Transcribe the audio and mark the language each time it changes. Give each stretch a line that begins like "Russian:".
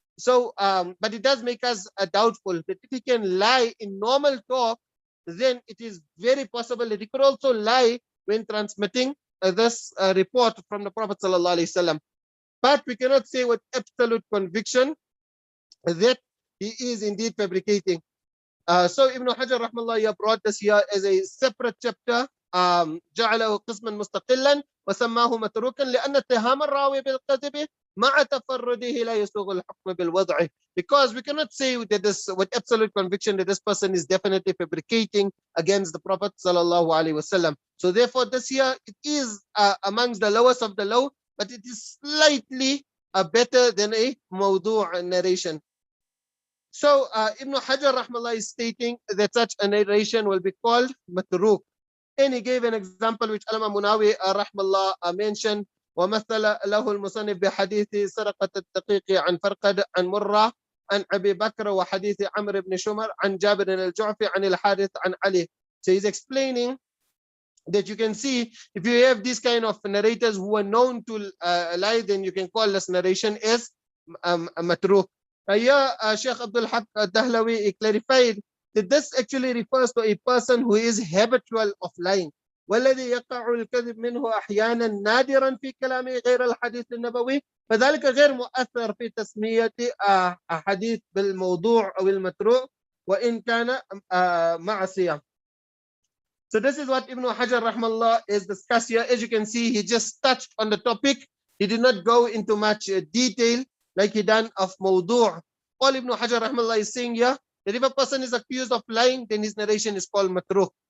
English: So, but it does make us doubtful that if he can lie in normal talk, then it is very possible that he could also lie when transmitting this report from the Prophet ﷺ. But we cannot say with absolute conviction that he is indeed fabricating. So Ibn Hajar rahmallah brought this here as a separate chapter.
Arabic: جعله قسما مستقلا وسماه متروكا لأن اتهام الراوي بالكذب مع تفرده لا يسوغ الحكم بالوضع.
English: Because we cannot say that this with absolute conviction that this person is definitely fabricating against the Prophet sallallahu alaihi wasallam. So therefore this here it is amongst the lowest of the low, but it is slightly better than a mawdu' narration. So Ibn Hajar rahmallah is stating that such a narration will be called matruk. And he gave an example which Alama Munawi rahmallah mentioned.
Arabic: ومثل له المصنف بحديث سرقة الدقيق عن فرقد عن مرة عن أبي بكر وحديث عمرو بن شمر عن جابر الجعفي عن الحارث عن علي.
English: So he's explaining that you can see if you have these kind of narrators who are known to lie, then you can call this narration as matruk. Here, Sheikh Abdul Haq Dahlawi clarified that this actually refers to a person who is habitual of lying.
Arabic: والذي يقع الكذب منه أحيانا نادرا في كلامه غير الحديث النبوي فذلك غير مؤثر في تسمية حديث بالموضوع أو المتروك وإن كان معصية.
English: So this is what Ibn Hajar rahmallah is discussed here. As you can see, he just touched on the topic. He did not go into much detail like he done of mawdu'. All Ibn Hajar rahmallah is saying here that if a person is accused of lying, then his narration is called matruk.